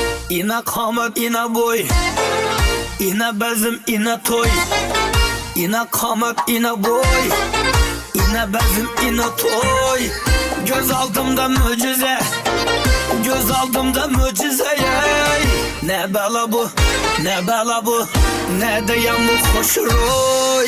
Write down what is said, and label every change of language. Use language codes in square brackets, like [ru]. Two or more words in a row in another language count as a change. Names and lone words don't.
[uz] ina qamat, ina boy, ina bazm, ina to'y, ina qamat, ina boy, ina bazm, ina to'y. [tr] Göz aldımda mucize, göz aldımda mucize. Ey. Ne bela bu, ne bela bu, ne diyen bu hoş roy.